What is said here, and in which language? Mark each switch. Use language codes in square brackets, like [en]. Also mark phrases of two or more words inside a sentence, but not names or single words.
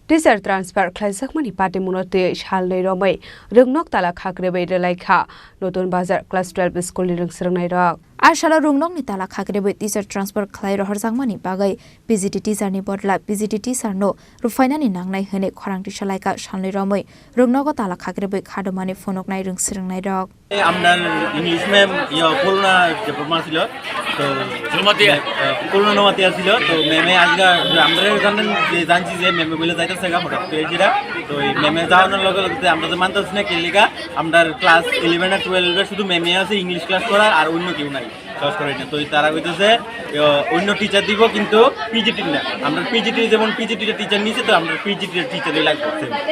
[en] teacher transfer [trp] খাইজাকমানি পাটিমুনতে সালनै रमै रोंनक ताला खाग्रेबै रेलायखा नतुन बाजार क्लास 12 स्कुलनि रोंसोरनाय रक आशाला रोंनकनि ताला खाग्रेबै [en] teacher transfer [trp] खालाय रहरजांमानि बागै पिजिटि टिचारनि बदला पिजिटि टिचारनो रुफायनानि नांनाय होने खरांथि सालायका सालनै रमै रोंनक ताला खाग्रेबै खादमानि फनकनाय रोंसोरनाय रक [bn] আমরা [en] English ma'am [bn] করোনা যে প্রমাণ ছিল তো করোনা নমাতিয়া ছিল তো ম্যামে আজকে আমরা জানছি যে ম্যামে বলে যাইতেছে হঠাৎ করে যেটা তো এই ম্যামে যাওয়ানোর লগে লগে আমরা তো মানতেছি না কেলিকা আমরা ক্লাস 11 আর 12 শুধু ম্যামে আছে [en] English class [bn] করার আর অন্য কেউ নাই ক্লাস করে না তো তারা কইতেছে অন্য টিচার দিব কিন্তু পিজিটি না আমরা পিজিটি যেমন পিজিটির টিচার নিছে তো আমরা পিজিটির টিচারই লাগবে